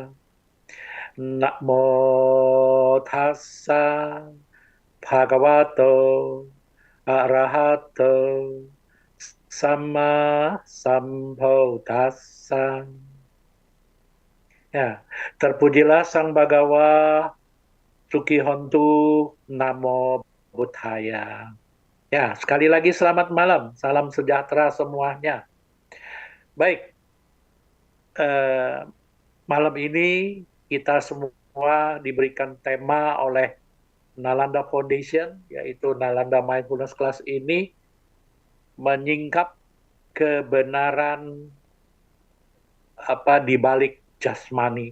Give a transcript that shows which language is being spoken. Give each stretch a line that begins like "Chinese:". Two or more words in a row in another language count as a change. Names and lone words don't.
Pali: Namo tassa bhagavato arahato sama sambuddhassa.
Indonesian: Ya, terpujilah Sang Bhagawa
Pali: Sukihontu Namo Buddhaya.
Indonesian: Ya, sekali lagi selamat malam, salam sejahtera semuanya. Baik, malam ini kita semua diberikan tema oleh Nalanda Foundation, yaitu Nalanda Mindfulness Class ini menyingkap kebenaran di balik jasmani.